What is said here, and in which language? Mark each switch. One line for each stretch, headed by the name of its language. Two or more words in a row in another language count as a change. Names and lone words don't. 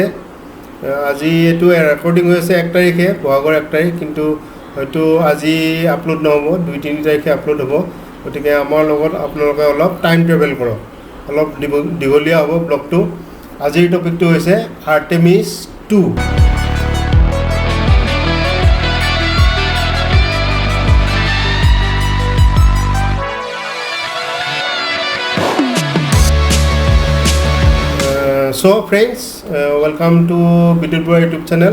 Assamese: আজি এইটো ৰেকৰ্ডিং হৈ আছে 1 তাৰিখে, বহাগৰ 1 তাৰিখ, কিন্তু হয়তো আজি আপলোড নহ'ব, 2-3 তাৰিখে আপলোড হ'ব। গতিকে আমাৰ লগত আপোনালোকে অলপ
English: time travel
Assamese: কৰক, অলপ দীঘলীয়া হ'ব ব্লগটো। আজিৰ টপিকটো হৈছে আৰ্টেমিছ 2।
English: So friends, welcome to Bidut Bura YouTube channel.